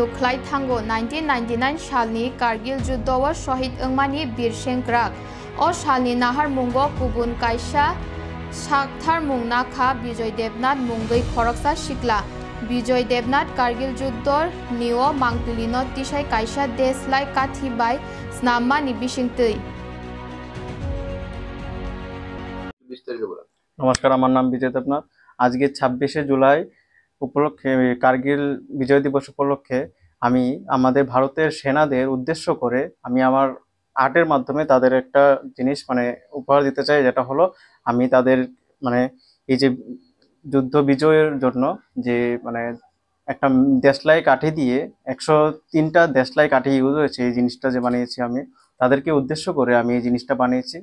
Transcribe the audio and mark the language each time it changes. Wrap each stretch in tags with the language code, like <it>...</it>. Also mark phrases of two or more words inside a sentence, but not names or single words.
<trp>ख्लाय थांगो 1999 सालनि कारगिल युद्धव शहीद अंगमानि बीर सेंक्राक ओ सालनि नाहार मुंगो गुबुन कायसा साकथार मुंगनाखा विजय देवनाथ मुंगै खरकसा सिकला विजय देवनाथ कारगिल युद्धर निओ मांगतुलिनो तिसाय कायसा देशलाय काथिबाय स्नाममानि बिसिंगतै।</trp> <bn>नमस्कार, আমার নাম বিজয় দেবনাথ। আজকে 26শে জুলাই উপলক্ষে কার্গিল বিজয় দিবস উপলক্ষে আমি আমাদের ভারতের সেনাদের উদ্দেশ্য করে আমি আমার আর্টের মাধ্যমে তাদের একটা জিনিস উপহার দিতে চাই, যেটা হলো আমি তাদের এই যে যুদ্ধ বিজয়ের জন্য যে একটা দেশলাই কাঠি দিয়ে 103টা দেশলাই কাঠি ইউজ হয়েছে, এই জিনিসটা যে বানিয়েছি আমি তাদেরকে উদ্দেশ্য করে আমি এই জিনিসটা বানিয়েছি।</bn>